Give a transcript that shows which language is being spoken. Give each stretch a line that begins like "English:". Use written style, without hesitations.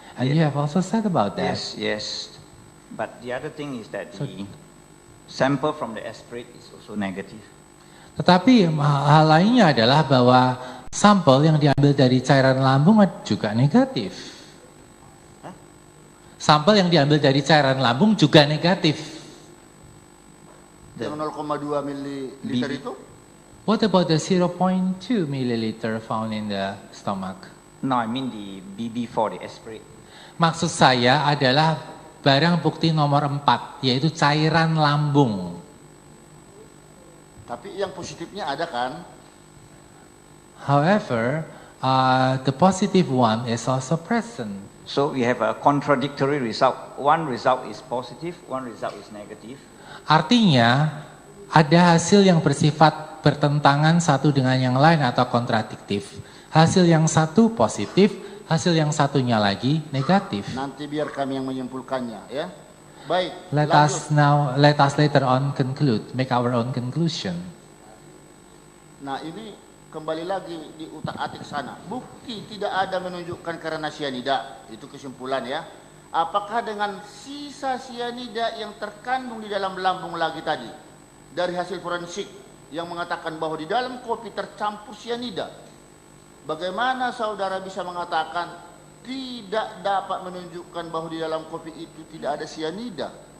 English: And you have also said about that. Yes. But the other thing is that the sample from the aspirate is also negative.
Indonesian: Tetapi hal lainnya adalah bahwa sampel yang diambil dari cairan lambung juga negatif. Sampel yang diambil dari cairan lambung juga negatif. Yang 0,2 mililiter itu?
English: What about the 0.2 milliliter found in the stomach? No, I mean the BB4, the aspirate.
Indonesian: Maksud saya adalah barang bukti nomor 4, yaitu cairan lambung. Tapi yang positifnya ada kan?
English: However, the positive one is also present. So we have a contradictory result. One result is positive, one result is negative.
Indonesian: Artinya, ada hasil yang bersifat bertentangan satu dengan yang lain atau kontradiktif. Hasil yang satu positif, hasil yang satunya lagi negatif. Nanti biar kami yang menyimpulkannya ya. Baik.
English: Let us later on conclude, make our own conclusion.
Indonesian: Nah ini kembali lagi di utak-atik sana. Bukti tidak ada menunjukkan karena sianida. Itu kesimpulan ya. Apakah dengan sisa sianida yang terkandung di dalam lambung lagi tadi, dari hasil forensik yang mengatakan bahwa di dalam kopi tercampur sianida, bagaimana saudara bisa mengatakan tidak dapat menunjukkan bahwa di dalam kopi itu tidak ada sianida?